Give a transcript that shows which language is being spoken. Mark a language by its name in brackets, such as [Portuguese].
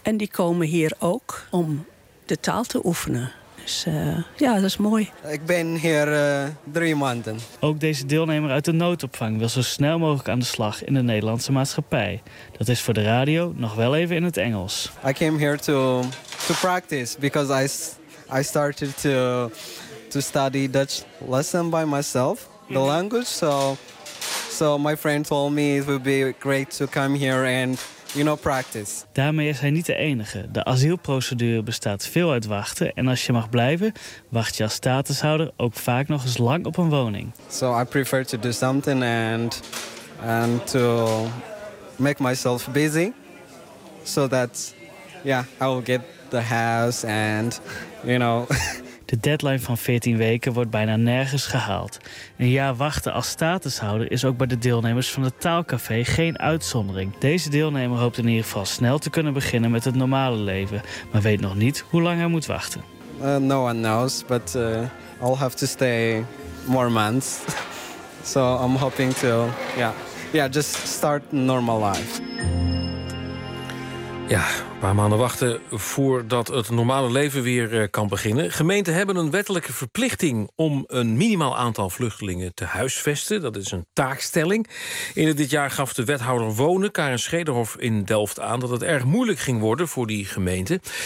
[Dutch] En die komen hier ook om de taal te oefenen. Dus ja, dat is mooi. Ik ben hier 3 maanden. Ook deze deelnemer uit de noodopvang wil zo snel mogelijk aan de slag in de Nederlandse maatschappij. Dat is voor de radio nog wel even in het Engels. [English] I came here to practice because I started to study Dutch lesson by myself, the language. So my friend told me it would be great to come here and practice. [Dutch] Daarmee is hij niet de enige. De asielprocedure bestaat veel uit wachten. En als je mag blijven, wacht je als statushouder ook vaak nog eens lang op een woning. [English] So I prefer to do something and to make myself busy. So that I will get the house and [Dutch] De deadline van 14 weken wordt bijna nergens gehaald. Een jaar wachten als statushouder is ook bij de deelnemers van het Taalcafé geen uitzondering. Deze deelnemer hoopt in ieder geval snel te kunnen beginnen met het normale leven, maar weet nog niet hoe lang hij moet wachten. [English] No one knows, but I'll have to stay more months. So I'm hoping to just start normal life. [Dutch] Ja, een paar maanden wachten voordat het normale leven weer kan beginnen. Gemeenten hebben een wettelijke verplichting om een minimaal aantal vluchtelingen te huisvesten. Dat is een taakstelling. Eerder dit jaar gaf de wethouder Wonen, Karen Schederhof in Delft, aan dat het erg moeilijk ging worden voor die gemeente.